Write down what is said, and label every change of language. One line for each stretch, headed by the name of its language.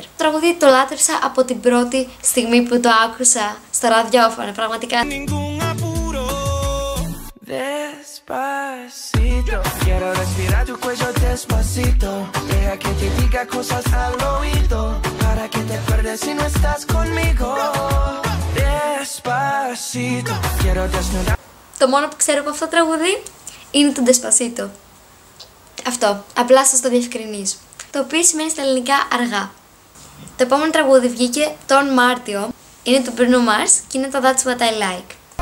Greek: Το τραγούδι το λάτρεψα από την πρώτη στιγμή που το άκουσα στο ραδιόφωνο, πραγματικά.
Spanish: Despacito, quiero respirar tu cuello despacito. Deja que te diga cosas al oído, para que te acuerdes si no estás conmigo. Despacito, quiero desnudar.
Greek: Το μόνο που ξέρω από αυτό το τραγούδι είναι το Despacito. Αυτό, απλά σας το διευκρινίζω. Το οποίο σημαίνει στα ελληνικά αργά. Το επόμενο τραγούδι βγήκε τον Μάρτιο. Είναι του Bruno Mars και είναι το That's What I Like.